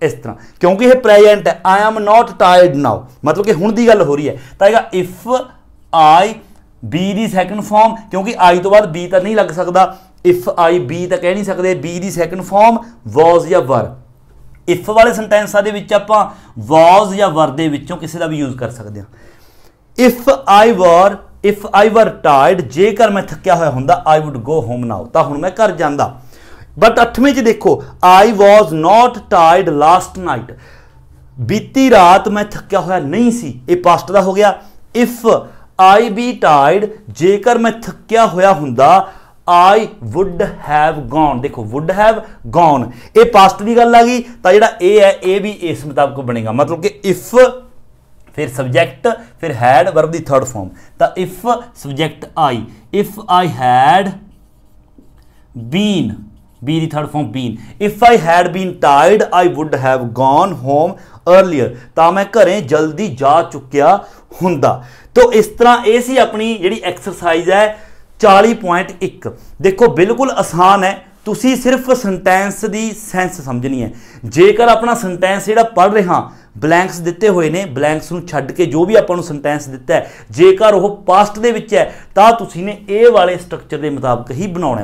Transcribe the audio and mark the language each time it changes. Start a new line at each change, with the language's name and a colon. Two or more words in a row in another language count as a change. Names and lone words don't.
Hindi: इस तरह क्योंकि यह प्रेजेंट है,
English: I am not tired now,
Hindi: मतलब कि
Punjabi: ਹੁਣ ਦੀ ਗੱਲ ਹੋ ਰਹੀ ਹੈ,
Hindi: तो आएगा
English: If I be the second form,
Hindi: क्योंकि आई तो बाद बी तो नहीं लग सकता,
English: If I be
Hindi: तो कह नहीं सकते,
English: be the second form was
Hindi: या वर।
Punjabi: ਇਫ ਵਾਲੇ ਸੈਂਟੈਂਸਾਂ ਦੇ ਵਿਚ ਆਪਾਂ ਵੌਜ਼ ਯਾ ਵਰ ਦੇ ਵਿਚੋਂ
Hindi: किसी का भी यूज कर सकते हैं।
English: If I were tired,
Punjabi: ਜੇਕਰ ਮੈਂ ਥੱਕਿਆ ਹੋਇਆ ਹੁੰਦਾ
English: I would go home now,
Punjabi: ਤਾਂ ਹੁਣ ਮੈਂ ਘਰ ਜਾਂਦਾ। ਬਟ 8ਵੇਂ ਚ ਦੇਖੋ
English: I was not tired last night,
Punjabi: ਬੀਤੀ ਰਾਤ ਮੈਂ ਥੱਕਿਆ ਹੋਇਆ ਨਹੀਂ ਸੀ, ਯੇ ਪਾਸਟ ਦਾ ਹੋ ਗਿਆ।
English: If I be tired,
Punjabi: ਜੇਕਰ ਮੈਂ ਥੱਕਿਆ ਹੋਇਆ ਹੁੰਦਾ
English: I would have gone,
Punjabi: ਦੇਖੋ
English: would have gone
Punjabi: ਯੇ ਪਾਸਟ ਕੀ ਗੱਲ ਆ ਗਈ, ਤੋ ਜਿਹੜਾ ਏ ਹੈ ਯੇ ਭੀ ਇਸ ਮੁਤਾਬਿਕ ਬਣੇਗਾ।
English: मतलब कि if then subject then had verb the third form, so if subject I, if I had been, be the third form been, if I had been tired I would have gone home earlier,
Punjabi: ਤੋ ਮੈਂ ਘਰੇਂ ਜਲਦੀ ਜਾ ਚੁਕਿਆ ਹੁੰਦਾ।
Hindi: तो इस तरह ये सी अपनी जिहड़ी एक्सरसाइज है 40.1।
Punjabi: ਦੇਖੋ ਬਿਲਕੁਲ ਆਸਾਨ ਹੈ, ਤੁਸੀ ਸਿਰਫ ਸੈਂਟੈਂਸ ਕੀ ਸੈਂਸ ਸਮਝਣੀ ਹੈ। ਜੇਕਰ ਅਪਣਾ ਸੈਂਟੈਂਸ ਜਿਹੜਾ ਪੜ੍ਹ ਰਹੇ ਹਾਂ ਬਲੈਂਕਸ ਦਿੱਤੇ ਹੋਏ ਨੇ, ਬਲੈਂਕਸ ਨੂੰ ਛੱਡ ਕੇ ਜੋ ਭੀ ਆਪਾਂ ਨੂੰ ਸੈਂਟੈਂਸ ਦਿੱਤਾ ਹੈ, ਜੇਕਰ ਵੋ ਪਾਸਟ ਦੇ ਵਿਚ ਹੈ ਤਾਂ ਤੁਸੀਂ ਨੇ ਏ ਵਾਲੇ ਸਟ੍ਰਕਚਰ ਕੇ ਮੁਤਾਬਿਕ ਹੀ ਬਣਾਉਣਾ ਹੈ।